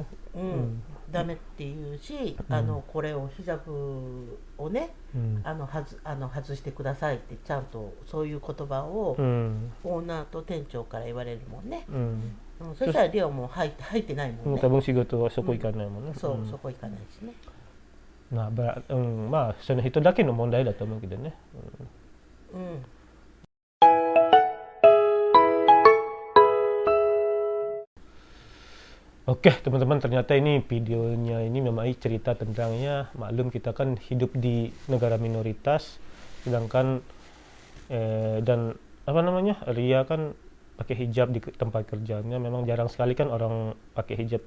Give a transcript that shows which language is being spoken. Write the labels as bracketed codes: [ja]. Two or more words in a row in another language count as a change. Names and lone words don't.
[ja] ダメっていうし、これをヒジャブをね、外してくださいってちゃんとそういう言葉を、オーナーと店長から言われるもんね、そしたらリオも入ってないもんね、多分仕事はそこ行かないもんね、そこ行かないしね、まあその人だけの問題だと思うけどね。 [id] Oke teman-teman, ternyata ini videonya ini memang cerita tentangnya, maklum kita kan hidup di negara minoritas, sedangkan dan apa namanya, Ria kan pakai hijab di tempat kerjanya, memang jarang sekali kan orang pakai hijab.